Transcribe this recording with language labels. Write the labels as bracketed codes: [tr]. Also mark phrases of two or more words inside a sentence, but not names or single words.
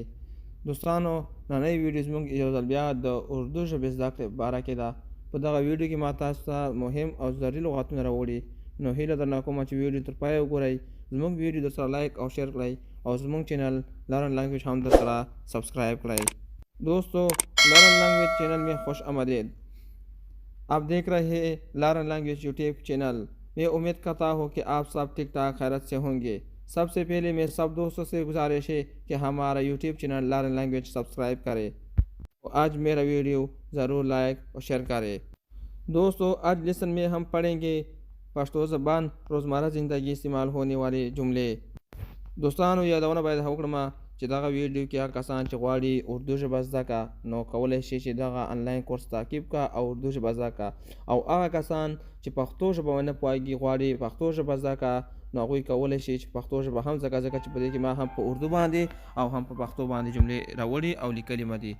[ps] دوستانو، نننۍ ویډیو زموږ یو ځل بیا د اردو ژبې زده کړې په باره کې ده. په دغه ویډیو کې ما تاسو ته مهم او ضروري لغاتونه راوړي، نو هیله درنه کومه چې ویډیو تر پایه وګورئ، زموږ ویډیو در سره لایک او شیر کړئ او زموږ چینل لرن لینگویج هم در سره سبسکرائب کړئ. [ur] دوستو، لرن لینگویج چینل میں خوش آمدید. آپ دیکھ رہے ہیں لرن لینگویج یوٹیوب چینل. میں امید کرتا ہوں کہ آپ سب ٹھیک ٹھاک خیریت سے ہوں گے. سب سے پہلے میں سب دوستوں سے گزارش ہے کہ ہمارا یوٹیوب چینل لرن لینگویج سبسکرائب کریں اور آج میرا ویڈیو ضرور لائک اور شیئر کریں. دوستو، آج لیسن میں ہم پڑھیں گے پشتو زبان روزمرہ زندگی استعمال ہونے والے جملے. [ps] دوستانو، یادونه باید وکړم چې دغه ویډیو کې هغه کسان چې غواړي اردو ژبه زده کړه نو کولی شي چې دغه انلاین کورس تعقیب کړه او اردو ژبه زده کړه، او هغه کسان چې پښتو ژبه ونه پوهېږي غواړي پښتو ژبه زده کړه نو هغوی کولی شي چې پښتو ژبه هم زده کړه، ځکه چې په دې کې ما هم په اردو باندې او هم په پښتو باندې جملې راوړي او لیکلي مې دي.